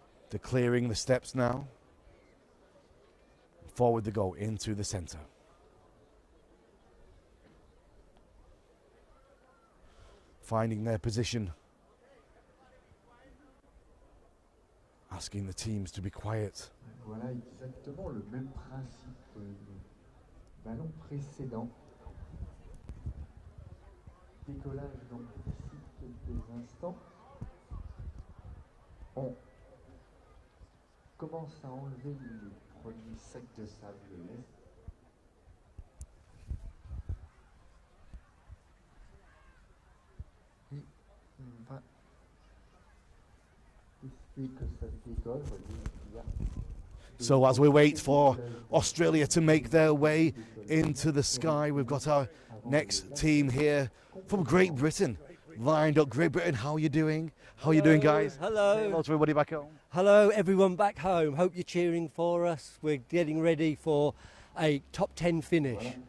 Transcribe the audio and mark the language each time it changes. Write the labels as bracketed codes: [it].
[en] They're clearing the steps now. Forward they go into the centre. Finding their position. Asking the teams to be quiet. [fr] Voilà exactement le même principe du ballon précédent. Décollage donc d'ici quelques instants. On commence à enlever les premiers sacs de sable de l'Est. Et on va essayer que ça décolle. [en] So as we wait for Australia to make their way into the sky, we've got our next team here from Great Britain lined up. Great Britain, how are you doing? How are you doing, guys? Hello. Hello to everybody back home. Hello, everyone back home. Hope you're cheering for us. We're getting ready for a top 10 finish.